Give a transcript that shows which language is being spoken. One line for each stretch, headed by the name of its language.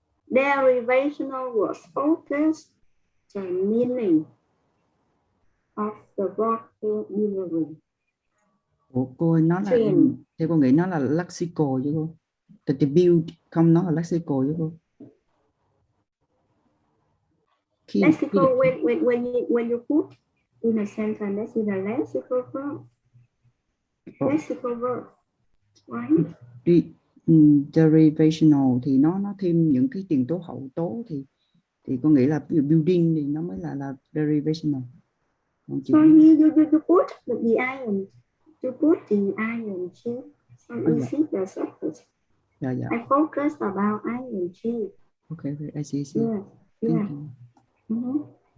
English: Derivational words focus the meaning of the vocabulary.
Vietnamese: Ủa, cô ơi, nó là theo cô nghĩ nó là lexical chứ cô. The build không, nó là lexical chứ cô.
English: Lexical when you put in a sentence, that's in a lexical verb. Lexical verb, right?
Vietnamese: Derivational thì nó thêm những cái tiền tố hậu tố thì cô nghĩ là ví dụ building thì nó mới là derivational.
English: So you put the ing, you put the ing, so you see the suffix. Yeah. I focus about ing. Okay, I see. Yeah. Thank you.